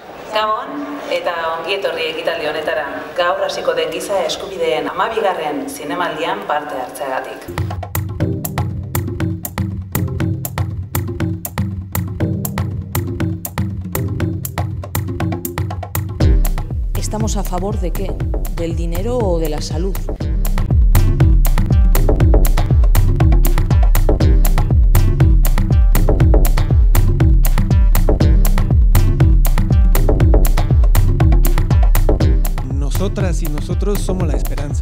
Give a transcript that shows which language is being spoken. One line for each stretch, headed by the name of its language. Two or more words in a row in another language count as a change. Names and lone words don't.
Basque: Gabon eta ongi etorri ekitaldi honetara. Gaur hasiko den giza eskubideen 12. zinemaldian parte hartzeagatik.
Spanish: ¿Estamos a favor de qué? ¿Del dinero o de la salud? Nosotras y nosotros somos la esperanza.